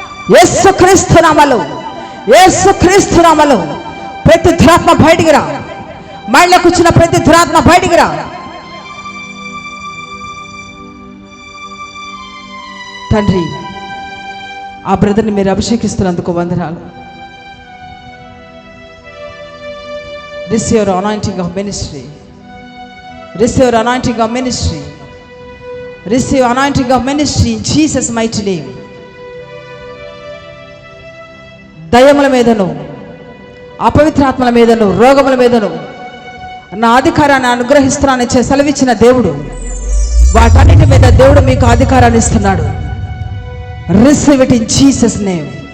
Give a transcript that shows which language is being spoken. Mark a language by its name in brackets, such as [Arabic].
[Telugu] యేసుక్రీస్తు నామములో, యేసుక్రీస్తు నామములో ప్రతి దురాత్మ బయటికి రా. మైండ్లో కూర్చున్న ప్రతి దురాత్మ బయటికి రా. తండ్రి, ఆ బ్రదర్ని మీరు అభిషేకిస్తున్నందుకు వందనాలు. [English] Receive your anointing of ministry. Receive your anointing of ministry. Receive anointing of ministry in Jesus mighty name. [Telugu] దయ్యముల మీదను, అపవిత్రాత్మల మీదను, రోగముల మీదను నా అధికారాన్ని అనుగ్రహిస్తున్నానని సెలవిచ్చిన దేవుడు, వాటన్నిటి మీద దేవుడు మీకు అధికారాన్ని ఇస్తున్నాడు. [English] Receive it in Jesus name.